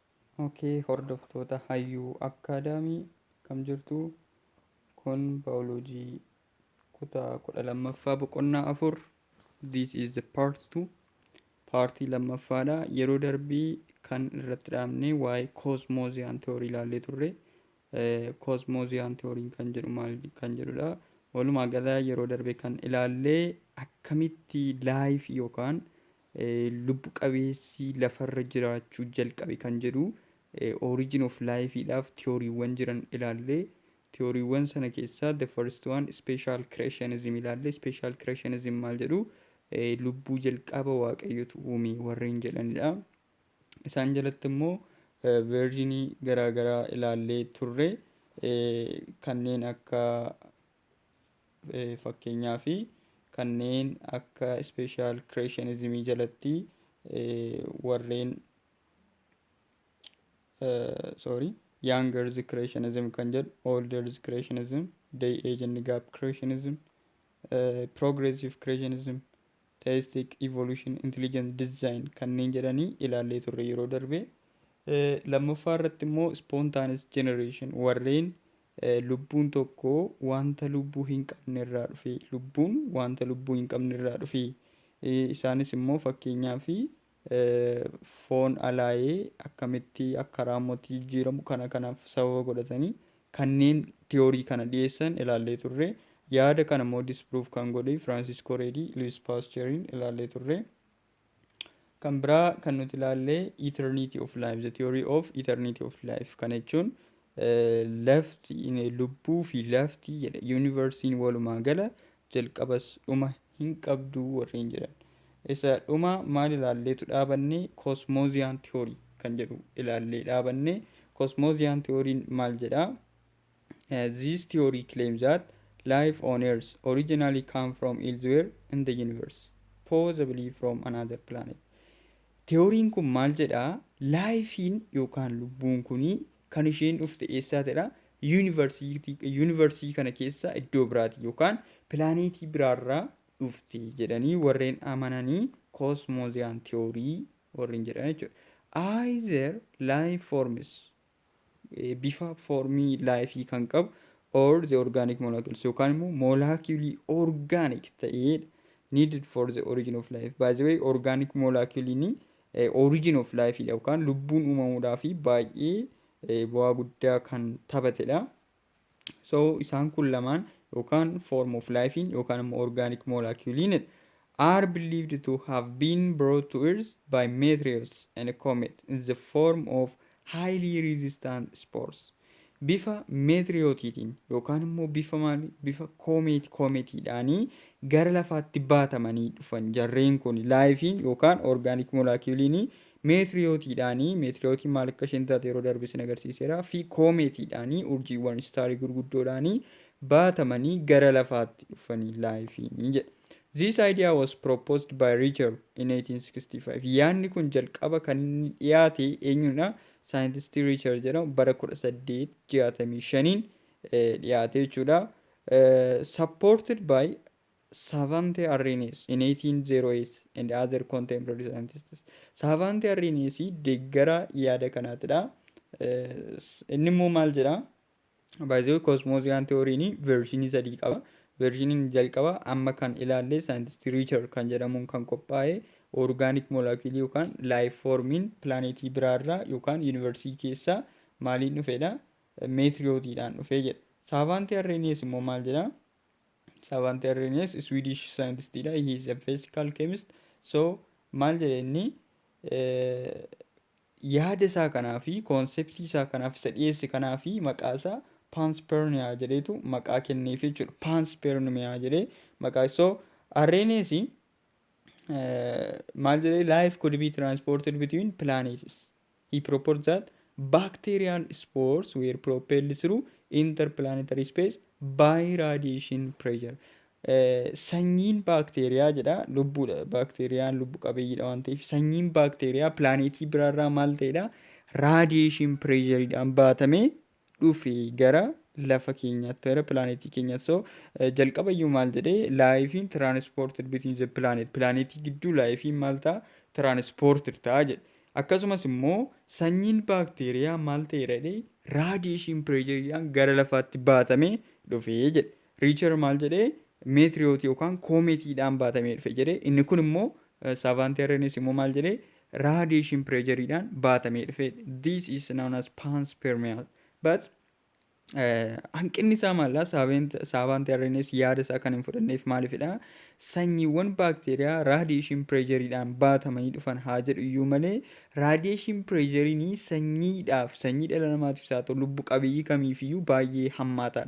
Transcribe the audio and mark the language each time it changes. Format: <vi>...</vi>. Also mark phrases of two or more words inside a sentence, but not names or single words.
<om>Okay, hordoftoota hayyuu akkaadaamii kam jirtu kun baayoloojii kutaa 12ffaa boqonnaa 4.</om> <en>This is the part 2.</en> <om>Paartii lammaffaadha. Yeroo darbii kan irratti dhaabne waa'ee koosmooziyaan tiyoorii ilaallee turre. Koosmooziyaan tiyooriin kan jedhu maal kan jedhudha. Walumaa gala yeroo darbee kan ilaallee akkamitti laayif yookaan lubbu qabeessi lafarra jiraachuu jalqabe kan jedhu</om> <en>origin of lifeidhaaf</en> <om>tiyooriiwwan jiran ilaallee tiyooriiwwan sana keessaa</om> <en>the first one special creationism</en> <om>ilaallee</om> <en>special creationism</en> <om>maal jedhu lubbuu jalqaba waaqayyotu uume warreen jedhanidha. Isaan jalatti immoo versionii garaagaraa ilaallee turre kanneen akka fakkeenyaa fi kanneen akka</om> <en>special creationism</en> <om>jalatti warreen</om> <en>young earth creationism kan jedhu, old earth creationism, day age and gap creationism, progressive creationism, theistic evolution, intelligent design</en> <om>kanneen jedhanii ilaallee turre yeroo darbe. Lammaffaa irratti immoo</om> <en>spontaneous generation</en> <om>warreen lubbuun tokko wanta lubbuu hin qabne irraa dhufe, lubbuun wanta lubbuu hin qabne irraa dhufe. Isaanis immoo fakkeenyaa fi foon alaayee akkamitti akka raammotti jijjiiramu kanaaf sababa godhatanii kanneen tiyoorii kana dhiyeessan ilaallee turre. Yaada kana immoo disproof kan godhe Francis Corredi, Louis Pasteuriin ilaallee turre. Kan biraa kan nuti ilaallee</om> <en>eternity of life, the theory of eternity of life</en> <om>kana jechuun lafti lubbuu fi lafti yuunivarsiin walumaa gala jalqabas dhuma hin qabdu warreen jedhan. Isa dhuma maal ilaalleetu dhaabanne koosmooziyaan tiyoorii kan jedhu ilaallee dhaabanne. Koosmooziyaan tiyooriin maal jedhaa?</om> <en>This theory claims that life on Earth originally came from elsewhere in the universe, possibly from another planet.</en> <om>Tiyooriin kun maal jedhaa? Laayifiin yookaan lubbuun kunii kan isheen dhufte eessaatidha? Yuunivarsii kana keessa iddoo biraati yookaan pilaaneetii biraarraa dhufte jedhanii warreen amananii koosmooziyaan tiyoorii warreen jedhan jechuudha.</om> <en>Either life forms</en> <om>bifa foormii laayifii kan qabu</om> <en>or the organic molecules</en> <om>yookaan immoo moolaakiilii organic ta'edha</om> <en>needed for the origin of life.</en> <om>By the way, organic moolaakiiliin</om> <en>origin of life</en> <om>yookaan lubbuun uumamuudhaaf baay'ee bu'aa guddaa kan taphatedha.</om> <en>So</en> <om>isaan kun lamaan yookaan</om> <en>form of life</en> <om>yookaan immoo</om> <en>organic molecules are believed to have been brought to Earth by meteors and a comet in the form of highly resistant spores.</en> <om>Bifa meteorootiin yookaan immoo bifa koometiidhaanii gara lafaatti baatamanii dhufan jarreen kun laayifiin yookaan</om> <en>organic molecules</en> <om>meteorootiidhaanii meteorootiin maal akka isheen taate yeroo darbe sin agarsiiseera fi koometiidhaanii urjiiwwan istaarii gurguddoodhaanii baatamanii gara lafaatti dhufanii laayifiin jedha.</om> <en>This idea was proposed by Richard in 1865.</en> <om>Yaadni kun jalqaba kan dhiyaate eenyudha? Saayintistii Richard jedhamu bara 1865 dhiyaate jechuudha.</om> <en>Supported by Savante Arrhenius in 1808 and other contemporary scientists.</en> <om>Savante Arrhenius deeggara yaada kanaatidha. Inni immoo maal jedha?</om> <en>By the way,</en> <om>koosmooziyaan tiyooriin versionii sadii qaba. Versiiniin jalqaba amma kan ilaalle saayintistii Richard kan jedhamuun kan qophaa'e</om> <en>organic molecules</en> <om>yookaan life formiin pilaanetii biraarraa yookaan yuunivarsii keessaa maaliin dhufedha? Meteorootiidhaan dhufee jedha. Savante Arrhenius immoo maal jedha? Savante Arrhenius Swedish scientistidha.</om> <en>He is a physical chemist.</en> <om>So maal jedha inni yaada isaa kanaa fi konseptii isaa kanaaf isa dhiyeesse kanaa fi maqaa isaa panspermia jedheetu maqaa kenneef jechuudha. Panspermia jedhee maqaa so Arrhenius maal jedhee</om> <en>life could be transported between planets. He proposed that bacterial spores were propelled through interplanetary space by radiation pressure.</en> <om>Sanyiin baakteeriyaa jedha lubbuudha. Baakteeriyaan lubbu qabeeyyiidha waan ta'eef sanyiin baakteeriyaa pilaanetii biraarraa maal ta'edha?</om> <en>Radiation pressureidhaan</en> <om>baatamee dhufe gara lafa keenyaatti gara pilaanetii keenyaatti. So jalqabayyuu maal jedhee laayifiin</om> <en>transported between the planet.</en> <om>Pilaanetii gidduu laayifiin maal ta'a? Transported ta'a jedhe. Akkasumas immoo sanyiin baakteeriyaa maal ta'eera</om> <en>raadiyeeshin pireejeriidhaan</en> <om>gara lafaatti baatamee dhufee jedhe. Riichar maal jedhee meetiriyooti yookaan koomeetiidhaan baatamee dhufe jedhee inni kun immoo saavanteerrenis immoo maal jedhee</om> <en>raadiyeeshin pireejeriidhaan</en> <om>baatamee dhufe.</om> <en>This is known as panspermia.</en> <om>But hanqinni isaa maallaa saavanteerrenis yaada isaa kan hin fudhanneef maalifidha? Sanyiiwwan baakteeriyaa</om> <en>raadiyeeshin pireejeriidhaan</en> <om>baatamanii dhufan haa jedhu iyyuu malee</om> <en>raadiyeeshin pireejeriin</en> <om>sanyii dhala namaatiif haa ta'u lubbu qabeeyyii kamiifiyyuu baay'ee hammaataadha.</om>